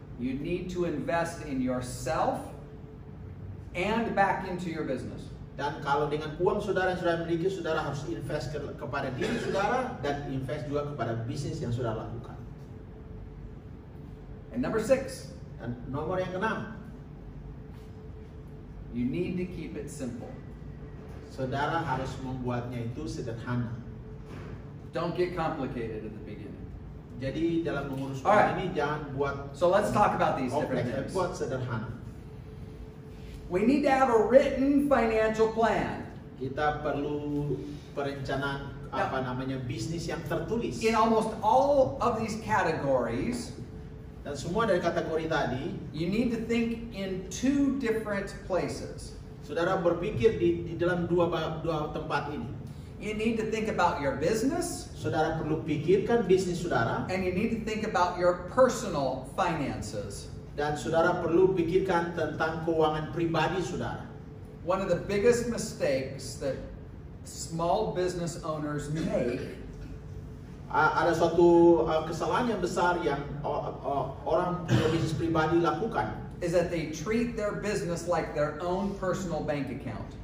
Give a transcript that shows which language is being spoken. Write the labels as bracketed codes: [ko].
[en] you need to invest in yourself and back into your business. [id] Dan kalau dengan uang saudara yang saudara miliki, saudara harus invest kepada diri saudara dan invest juga kepada bisnis yang saudara lakukan. [en] And number 6. [id] Dan nomor yang keenam, [en] you need to keep it simple. [id] Saudara harus membuatnya itu sederhana. [en] Don't get complicated at the beginning. [id] Jadi dalam mengurus [en] Alright. [id] uang ini jangan buat [en] So let's talk about these different [id] kompleks, [en] things. [id] buat sederhana. [en] We need to have a written financial plan. [id] Kita perlu perencanaan bisnis yang tertulis. [en] In almost all of these categories, [id] Dan semua dari kategori tadi, [en] you need to think in two different places. [id] saudara berpikir di dalam dua tempat ini. [en] You need to think about your business, [id] Saudara perlu pikirkan bisnis saudara, [en] and you need to think about your personal finances. [id] dan saudara perlu pikirkan tentang keuangan pribadi saudara. [en] One of the biggest mistakes that small business owners make [id] Ada suatu kesalahan yang besar yang orang punya bisnis pribadi lakukan. [en] is that they treat their business like their own personal bank account.